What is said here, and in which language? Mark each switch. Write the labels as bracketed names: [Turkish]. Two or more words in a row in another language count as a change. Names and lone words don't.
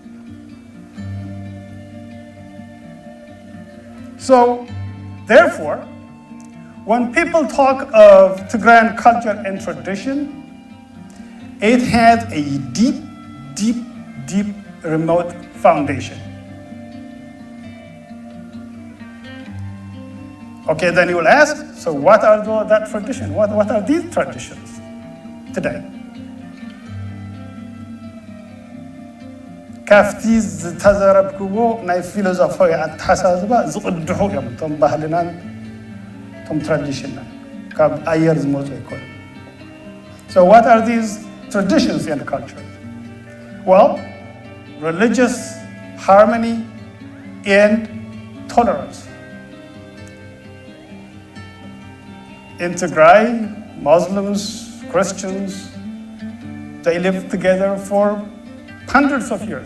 [English] So, therefore, when people talk of Tigrayan culture and tradition, it has a deep, deep, deep, remote foundation. Okay, then you will ask, so what are that tradition? What are these traditions today? [Tigrinya] ካብቲ ዝተዘረብክዎ ናይ ፊሎዞፋዊ ኣተሓሳስባ ዝቕድሑ እዮም እቶም ባህልናን እቶም ትራዲሽናን ካብ ኣየር ዝመፁ ኣይኮኑ። [English] So what are these traditions and cultures? Well, religious harmony and tolerance. In Tigray, Muslims, Christians, they lived together for hundreds of years.